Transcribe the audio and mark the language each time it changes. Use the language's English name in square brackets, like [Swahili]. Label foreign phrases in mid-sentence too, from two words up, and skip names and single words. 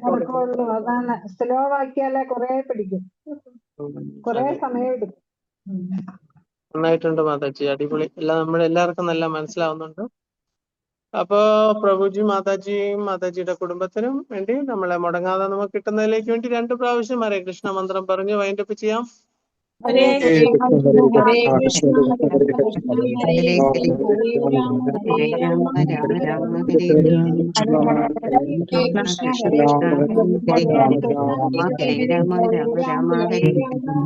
[Malayalam] നടക്കുള്ളൂ. അതാണ് സ്ലോ ആക്കിയാലേ കുറെ പിടിക്കും, കുറെ അതെ. സമയം എടുക്കും. നന്നായിട്ടുണ്ട് മാതാജി, അടിപൊളി. എല്ലാം നമ്മുടെ എല്ലാവർക്കും നല്ല മനസ്സിലാവുന്നുണ്ട്. അപ്പോ പ്രഭുജി മാതാജിയും മാതാജിയുടെ കുടുംബത്തിനും വേണ്ടി നമ്മളെ മുടങ്ങാതെ നമുക്ക് കിട്ടുന്നതിലേക്ക് വേണ്ടി 2 പ്രാവശ്യം ഹരേ കൃഷ്ണ മന്ത്രം പറഞ്ഞ് വൈൻഡപ്പ് ചെയ്യാം. [Sanskrit] ഹരേ കൃഷ്ണ ഹരേ കൃഷ്ണ ഹരേ കൃഷ്ണ കൃഷ്ണ ഹരേ ഹരേ ഹരേ ഹരേ രാമ ഹരേ രാമ രാമ രാമ രാമ രാമ ഹരേ ഹരേ ഹരേ ഹരേ ഹരേ കൃഷ്ണ ഹരേ കൃഷ്ണ ഹരേ കൃഷ്ണ രാമ കൃഷ്ണ രാമ ഹരേ ഹരേ ഹരേ രാമ ഹരേ രാമ രാമ രാമ ഹരേ ഹരേ